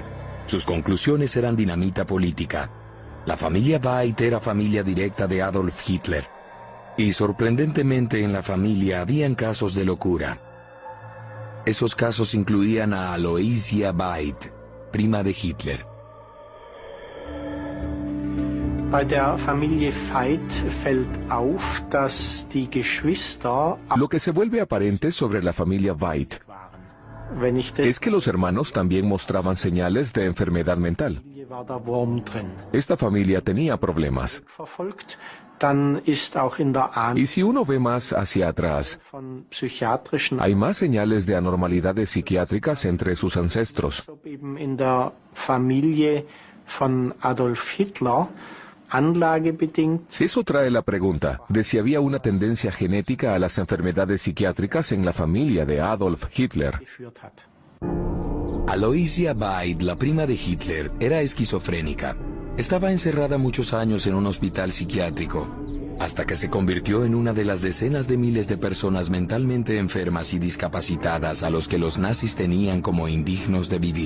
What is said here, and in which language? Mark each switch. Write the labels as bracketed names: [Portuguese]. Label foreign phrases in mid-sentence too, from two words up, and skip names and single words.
[Spanish] Sus conclusiones eran dinamita política. La familia Weitz era familia directa de Adolf Hitler. Y sorprendentemente en la familia habían casos de locura. Esos casos incluían a Aloysia Weitz, prima de Hitler. [German] Bei der Familie Veit fällt auf, dass die Geschwister [Spanish] Lo que se vuelve aparente sobre la familia Weitz es que los hermanos también mostraban señales de enfermedad mental. [German] war der Wurm drin. [Spanish] Esta familia tenía problemas. [German] Verfolgt, dann ist auch in der Ahn [Spanish] Y si uno ve más hacia atrás, [German] von psychiatrischen [Spanish] hay más señales de anormalidades psiquiátricas entre sus ancestros. [German] eben in der Familie von Adolf Hitler anlagebedingt [Spanish] Eso trae la pregunta de si había una tendencia genética a las enfermedades psiquiátricas en la familia de Adolf Hitler. [German] geführt hat. [Spanish] Aloysia Weitz, la prima de Hitler, era esquizofrénica. Estaba encerrada muchos años en un hospital psiquiátrico, hasta que se convirtió en una de las decenas de miles de personas mentalmente enfermas y discapacitadas a los que los nazis tenían como indignos de vivir.